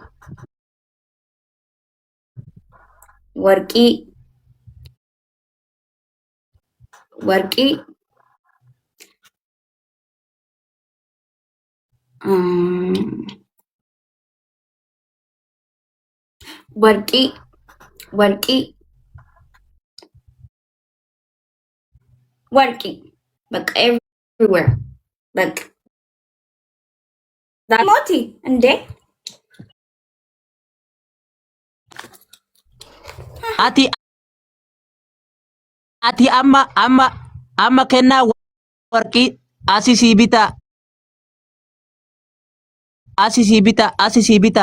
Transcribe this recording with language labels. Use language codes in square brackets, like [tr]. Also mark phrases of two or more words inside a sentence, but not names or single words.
[om] warqii warqii warqii warqii warqii [am] በቃ everywhere በቃ ሞቲ እንዴ [om] Ati amma kennaa warqii asii sii bitaa. Asii sii bitaa.